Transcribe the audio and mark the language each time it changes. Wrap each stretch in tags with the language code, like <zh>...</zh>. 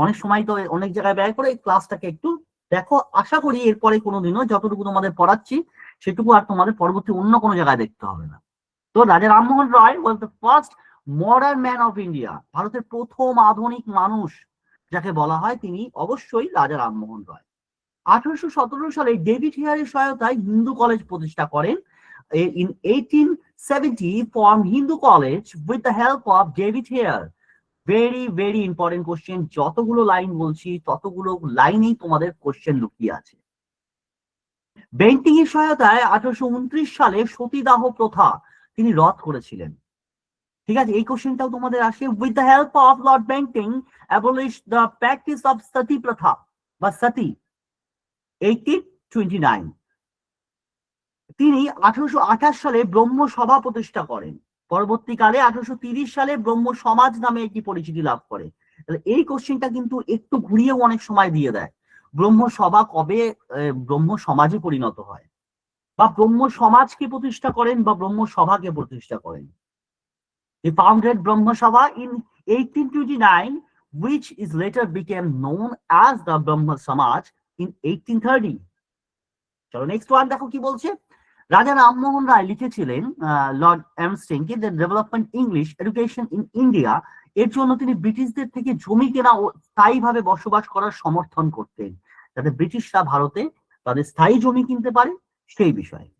<bn>অনেক সময় তো অনেক জায়গায় ব্যয় করে, এই ক্লাসটাকে একটু দেখো। আশা করি এরপরে কোনোদিনও যতটুকু তোমাদের পড়াচ্ছি সেটুকু আর তোমাদের পরবর্তী অন্য কোনো জায়গায় দেখতে হবে না।</bn> <en>তো Raja Rammohan Roy was the first modern man of India.</en> <bn>ভারতের প্রথম আধুনিক মানুষ যাকে বলা হয়, তিনি অবশ্যই রাজা রামমোহন রায়। 1817 সালে ডেভিড হেয়ারের সহায়তায় হিন্দু কলেজ প্রতিষ্ঠা করেন।</bn> <en>In 1870 formed Hindu College with the help of David Hare. Very very important question.</en> <bn>যতগুলো লাইন বলছি ততগুলো লাইনেই তোমাদের কোশ্চেন লুকিয়ে আছে। বেন্টিং এর সহায়তায় 1829 সালে সতীদাহ প্রথা তিনি রদ করেছিলেন। ঠিক আছে? এই কোশ্চেনটাও তোমাদের আসে।</bn> <en>With the help of Lord Bentinck abolish the practice of sati pratha বা সতী 1829।</en> <bn>তিনি 1828 সালে ব্রহ্ম সভা প্রতিষ্ঠা করেন। পরবর্তীকালে 1830 সালে ব্রহ্ম সমাজ নামে একটি পরিচিতি লাভ করে। এই কোশ্চেনটা কিন্তু একটু ঘুরিয়েও অনেক সময় দিয়ে দেয়। ব্রহ্ম সভা কবে ব্রহ্ম সমাজে পরিণত হয়, বা ব্রহ্ম সমাজকে প্রতিষ্ঠা করেন, বা ব্রহ্ম সভাকে প্রতিষ্ঠা করেন।</bn> <en>He founded Brahma Sabha in 1829, which is later became known as the Brahma Samaj in 1830.</en> <bn>চলো নেক্সট ওয়ান দেখো কি বলছে। রাজা রামমোহন রায় লিখেছিলেন Lord এমস্টিংকে the development English education in India. এর জন্য তিনি ব্রিটিশদের থেকে জমি কেনা ও স্থায়ীভাবে বসবাস করার সমর্থন করতেন, যাতে ব্রিটিশরা ভারতে তাদের স্থায়ী জমি কিনতে পারে সেই বিষয়ে।</bn>